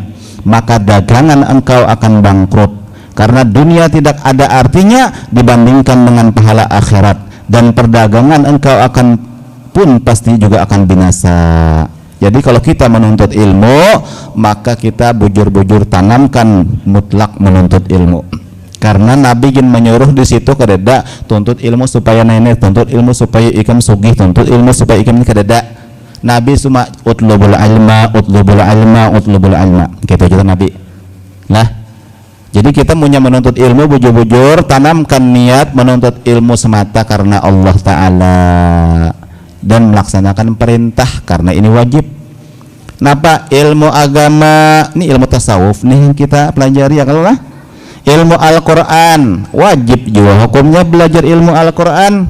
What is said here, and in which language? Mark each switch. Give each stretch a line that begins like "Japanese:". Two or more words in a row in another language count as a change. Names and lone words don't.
Indonesian: Maka dagangan engkau akan bangkrut, karena dunia tidak ada artinya dibandingkan dengan pahala akhirat, dan perdagangan engkau akan pun pasti juga akan binasa. Jadi kalau kita menuntut ilmu,
Banjar: maka kita bujur-bujur tanamkan mutlak menuntut ilmu. Karena Nabi ingin menyuruh di situ kededa tuntut ilmu supaya nenek, tuntut ilmu supaya ikam sugih, tuntut ilmu supaya ikam kededa. Nabi cuma
Arabic: اطلبوا العلم اطلبوا العلم اطلبوا العلم.
Indonesian: Gitu juga Nabi.
Banjar: Nah, jadi kita punya menuntut ilmu bujur-bujur tanamkan niat menuntut ilmu semata karena Allah Ta'ala, dan melaksanakan perintah karena ini wajib. Napa ilmu agama ini ilmu tasawuf nih yang kita pelajari ya, kalau lah ilmu Al-Quran wajib juga hukumnya belajar ilmu Al-Quran.